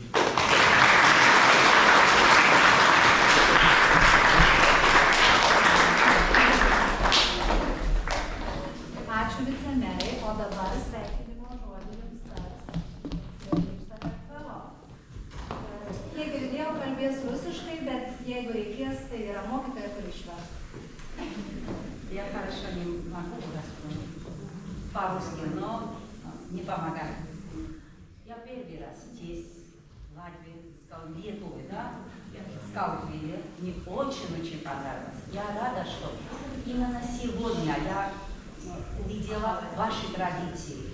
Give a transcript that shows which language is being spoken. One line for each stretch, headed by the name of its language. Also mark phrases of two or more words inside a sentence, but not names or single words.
Lithuanian: Ačiū vicemerei, o dabar sveikinimo žodį jums tars svečiai Sakartvelo. Kiek girdėjau, kalbės rusiškai, bet jeigu reikės, tai yra mokytoja, kuri išvers.
Russian: Я хорошо не могу рассказать по-русски, но не помогает. Я первый раз здесь, в Латвии, в Литве, да, в Скаутвилле. Мне очень-очень понравилось. Я рада, что именно сегодня я увидела ваши традиции.